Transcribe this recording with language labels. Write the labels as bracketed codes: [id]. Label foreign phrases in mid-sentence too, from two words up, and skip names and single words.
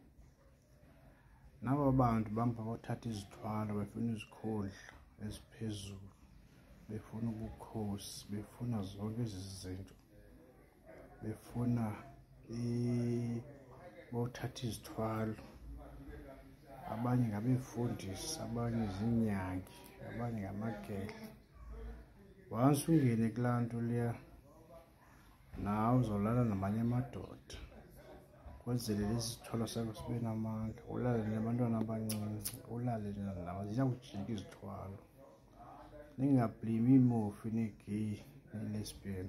[xh] Naba bantu bamba bathatha izithwalo befuna izikhodla eziphezulu, befuna ubukhosi, befuna zonke ezi zinto, befuna bothatha izithwalo. Abanye ngabefundisi, abanye ziinyangi, abanye ngamagedla. Once ungene kulaa nto leya, nawe uzolala namanye amadoda kwenzele lezi zithwalo sakho sibe namandla, ulale nabantwana abancinci, ulale nabo, ziyakujika izithwalo. Ningableyimi iimuvi nee-gay nee-lesbian.